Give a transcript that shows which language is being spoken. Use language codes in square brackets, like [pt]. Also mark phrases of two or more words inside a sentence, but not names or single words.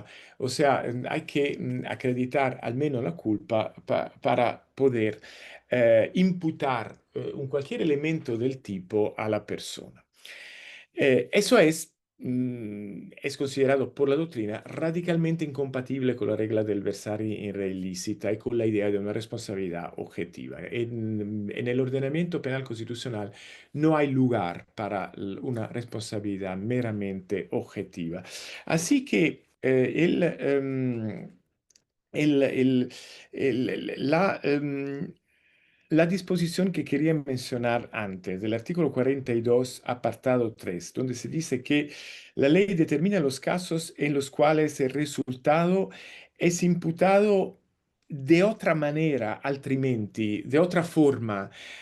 [es] O sea, hay que acreditar al menos la culpa para poder imputar un cualquier elemento del tipo a la persona. Eso es considerado por la doctrina radicalmente incompatible con la regla del [la] versare in re illicita [es] y con la idea de una responsabilidad objetiva. En el ordenamiento penal constitucional no hay lugar para una responsabilidad meramente objetiva. Así que el- el- la disposición que quería mencionar antes, del artículo 42, apartado 3, donde se dice que la ley determina los casos en los cuales el resultado es imputado de otra manera, altrimenti, de otra forma,